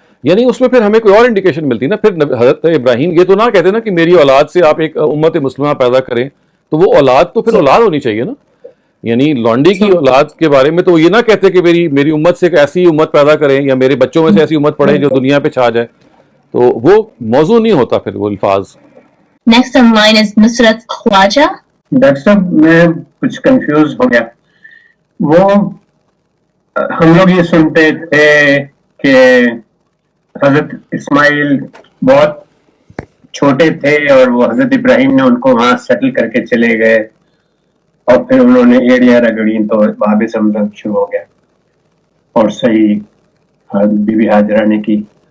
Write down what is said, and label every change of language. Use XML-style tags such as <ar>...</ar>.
<ur>یعنی اس میں پھر ہمیں کوئی اور انڈیکیشن ملتی نا. پھر حضرت ابراہیم یہ تو نہ کہتے نا کہ میری اولاد سے آپ ایک امت مسلمہ پیدا کریں، تو وہ اولاد تو پھر اولاد ہونی چاہیے نا. یعنی لانڈی کی اولاد کے بارے میں تو یہ نہ کہتے کہ میری امت سے ایک ایسی امت پیدا کریں، یا میرے بچوں میں سے ایسی امت پڑھیں جو دنیا پہ چھا جائے. تو وہ موضوع نہیں ہوتا پھر وہ الفاظ.</ur> <en>Next in line is Nusrat Khwaja.</en> <ur>Doctor صاحب میں کچھ کنفیوز ہو گیا. وہ ہم لوگ یہ سنتے تھے کہ حضرت اسماعیل بہت چھوٹے تھے اور وہ حضرت ابراہیم نے ان کو وہاں سیٹل کر کے چلے گئے، اور پھر انہوں نے ایڑیاں رگڑی تو باب زمزم شروع ہو گیا، اور صحیح بی بی ہاجرہ نے کی.</ur>